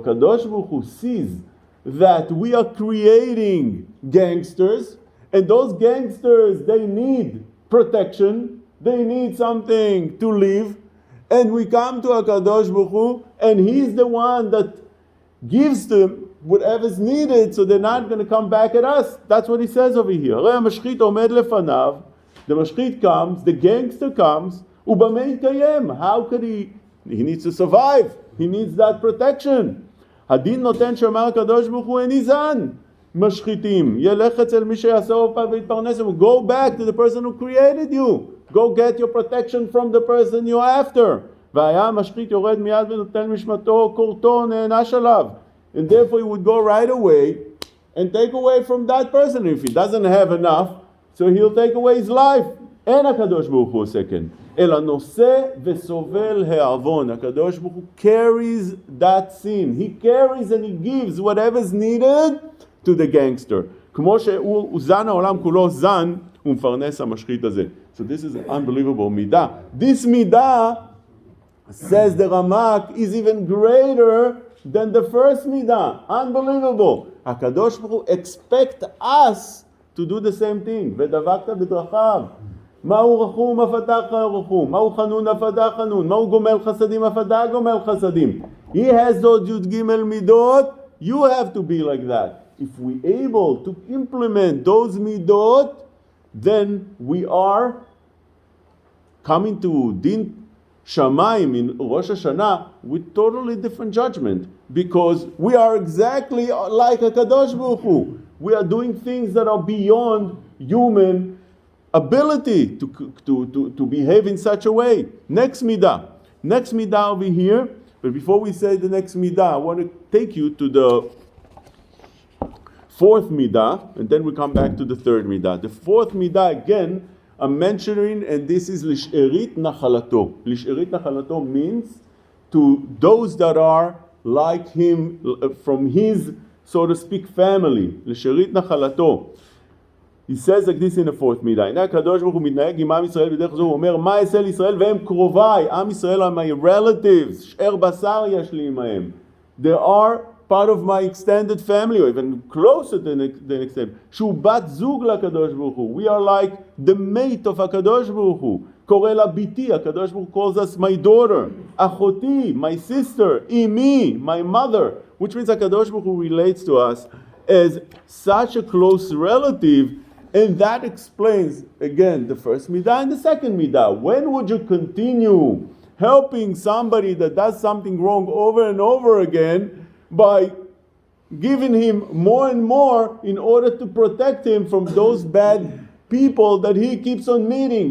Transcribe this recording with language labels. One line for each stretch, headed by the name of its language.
English: HaKadosh Baruch Hu sees that we are creating gangsters, and those gangsters, they need protection, they need something to live, and we come to HaKadosh Baruch Hu, and He's the one that gives them whatever's needed, so they're not going to come back at us. That's what he says over here.
Hebrew: הרי המשחית עומד לפניו,
English: the mashchit comes, the gangster comes,
Hebrew: ובמה יתקיים?
English: How could he needs to survive. He needs that protection.
Hebrew: הדין נותן שאמר הקדוש ברוך הוא איני זן משחיתים. ילך אצל מי שיעשה אופה ויתפרנס.
English: Go back to the person who created you. Go get your protection from the person you're after.
Hebrew: והיה המשחית יורד מיד ונותן משמתו, קורתו, נענש עליו.
English: And therefore he would go right away and take away from that person. If he doesn't have enough, so he'll take away his life.
Hebrew: אין הקדוש ברוך הוא עושה כן. אלא נושא וסובל העוון.
English: הקדוש ברוך הוא carries that sin. He carries and he gives whatever's needed to the gangster.
Hebrew: כמו שהוא זן העולם כולו זן, הוא מפרנס המשחית הזה.
English: So this is an unbelievable midah. This midah, says the Ramak, is even greater than the first midah. Unbelievable. הקדוש ברוך הוא expect us to do the same thing.
Hebrew: ודבקת בדרכיו. מהו רחום אף אתה רחום, מהו חנון אף אתה חנון, מהו גומל חסדים אף אתה גומל חסדים.
English: He has those י' ג' midot, you have to be like that. If we able to implement those midot, then we are coming to din shamayim in Rosh Hashanah with totally different judgment, because we are exactly like a Kadosh Baruch Hu. We are doing things that are beyond human ability to behave in such a way. Next midah over here. But before we say the next midah, I want to take you to the fourth midah, and then we come back to the third midah. The fourth midah, again, I'm mentioning, and this is lisherit nachalato. Lisherit nachalato means to those that are like him, from his, so to speak, family. Lisherit nachalato. He says like this in the fourth midah.
Hebrew: הנה הקדוש ברוך הוא מתנהג עם עם ישראל בדרך זו, הוא אומר, מה אעשה לישראל והם קרוביי? עם ישראל
English: are my relatives,
Hebrew: שאר בשר יש לי עמהם.
English: They are part of my extended family, or even closer than extended.
Hebrew: שהוא בת זוג לקדוש ברוך הוא.
English: We are like the mate of הקדוש ברוך הוא.
Hebrew: קורא לה ביתי, הקדוש ברוך הוא
English: calls us my daughter.
Hebrew: אחותי,
English: my sister,
Hebrew: אמי,
English: my mother. Which means הקדוש ברוך הוא relates to us as such a close relative, and that explains, again, the first midah and the second midah. When would you continue helping somebody that does something wrong over and over again by giving him more and more in order to protect him from those bad people that he keeps on meeting?